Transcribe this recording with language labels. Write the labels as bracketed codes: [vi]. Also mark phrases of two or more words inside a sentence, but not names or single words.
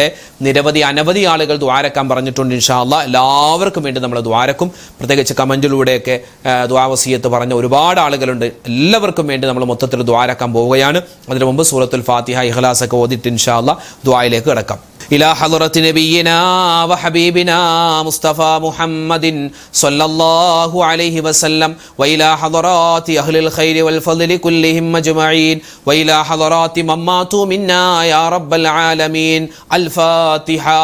[ml] അനവധി ആളുകൾ ദുആരക്കാൻ പറഞ്ഞിട്ടുണ്ട്. [ar] إن شاء الله [ml] എല്ലാവർക്കും വേണ്ടി നമ്മൾ ദുആരക്കും. പ്രത്യേകിച്ച് കമന്റിലൂടെയൊക്കെ ദുആ വസിയത്ത് പറഞ്ഞ ഒരുപാട് ആളുകളുണ്ട്. എല്ലാവർക്കും വേണ്ടി നമ്മൾ മൊത്തത്തിൽ ദുആരക്കാൻ പോവുകയാണ്. അതിനു മുമ്പ് സൂറത്തുൽ ഫാത്തിഹ, ഇഖ്ലാസ് ഒക്കെ ഓതിട്ട് [ar] إن شاء الله [ml] ദുആയിലേക്ക് കടക്കാം. [ar] إلى حضرة نبينا وحبيبنا مصطفى محمد صلى الله عليه وسلم وإلى حضرات أهل الخير والفضل كلهم أجمعين وإلى حضرات من ماتوا منا يا رب العالمين. الفاتحة.